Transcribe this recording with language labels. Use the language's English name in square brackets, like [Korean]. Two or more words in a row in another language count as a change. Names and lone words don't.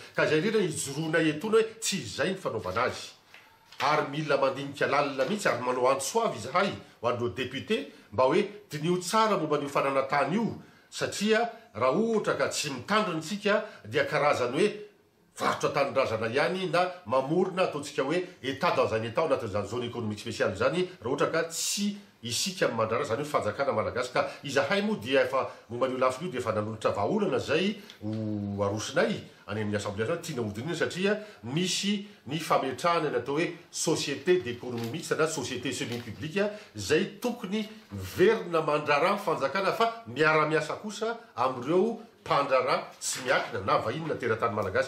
[Malagasy] Ka zay indrindra ijoroana etona hoe tsy izay ny fanaovana azy ary mila mandinika lalina mihitsy ary manao antsoavy izahay ho an'ireo député mba hoe dinio tsara momba n'io fananantany io satria raha ohatra ka tsy mitandrina isika dia karazany hoe varotra tanindrazana ihany na mamorona ataontsika hoe [French] état dans un état [Malagasy] anatin'izany [French] zone économique spéciale [Malagasy] zany raha ohatra ka tsy isika amin'ny mandrara zany hoe fanjakana malagasy. Ka izahay moa dia efa momba an'io lafiny io dia efa nanolotra vahaolana zay ho arosinay any amin'ny [French] assemblée nationale [Malagasy] tiana hodinina satria misy ny fametrahana ny atao hoe [French] société d'économie mixte [Malagasy] na [French] société semi publique [Malagasy] zay tokony miverina mandrara fanjakana fa miara-miasa kosa amin'ireo mpandrara tsy miakina na vahiny na teratany malagasy.